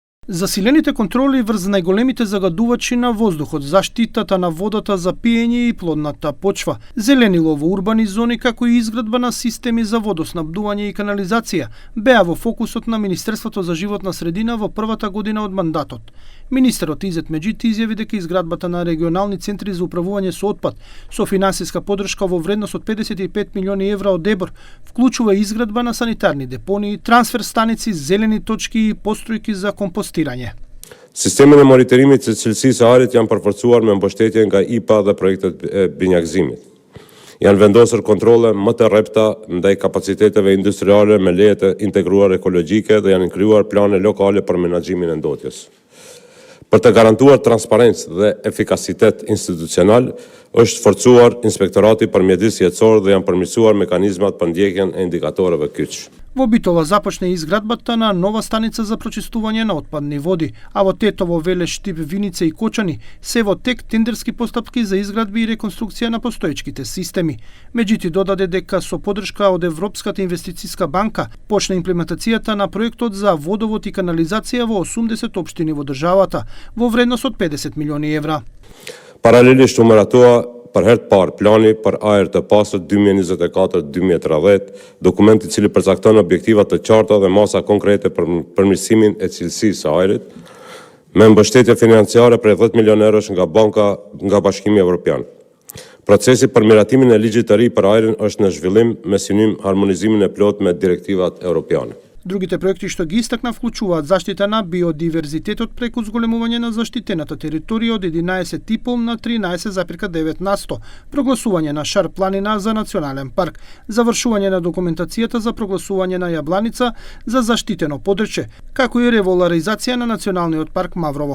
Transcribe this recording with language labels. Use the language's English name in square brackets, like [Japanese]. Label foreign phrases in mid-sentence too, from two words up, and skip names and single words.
[Macedonian] Засилените контроли врз најголемите загадувачи на воздухот, заштитата на водата за пиење и плодната почва, зеленило во урбани зони, како и изградба на системи за водоснабдување и канализација, беа во фокусот на Министерството за животна средина во првата година од мандатот. Министерот Изет Меджид изјави дека изградбата на регионални центри за управување со отпад, со финансиска поддршка во вредност од 55 милиони евра од ЕБОР, вклучува изградба на санитарни депонии, трансфер станици, зелени точки и постројки за компостирање. [Albanian] Sistemi në monitorimit të cilësisë së ajrit janë përforcuar me mbështetje nga IPA dhe projektet e binjakëzimit. Janë vendosur kontrolle më të rrepta ndaj kapaciteteve industriale me leje të integruar ekologjike dhe janë krijuar plane lokale për menaxhimin e ndotjes. Për të garantuar transparencë dhe efikasitet institucional, është forcuar Inspektorati për Mjedis Jetësor dhe janë përmirësuar mekanizmat për ndjekjen e indikatoreve kyç. [Macedonian] Во Битола започне изградбата на нова станица за прочистување на отпадни води, а во Тетово, Веле, Штип, Виница и Кочани се во тек тендерски постапки за изградби и реконструкција на постоечките системи. Меджити додаде дека со поддршка од Европската инвестициска банка почна имплементацијата на проектот за водовод и канализација во 80 општини во државата, во вредност од 50 милиони евра. [Albanian] Paralelisht u miratoa për herë të parë plani për ajër të pastër 2024-2030, dokumenti i cili përcakton objektiva të qarta dhe masa konkrete për përmirësimin e cilësisë së ajrit, me mbështetje financiare prej 10 milionë eurosh nga Bashkimi Evropian. Procesi për miratimin e ligjit të ri për ajrin është në zhvillim me synim harmonizimin e plot me direktivat europiane. [Macedonian] Другите проекти што ги истакна вклучуваат заштита на биодиверзитетот преку зголемување на заштитената територија од 11,5 на 13,9%, прогласување на Шар планина за национален парк, завршување на документацијата за прогласување на Јабланица за заштитено подрачје, како и револаризација на националниот парк Маврово.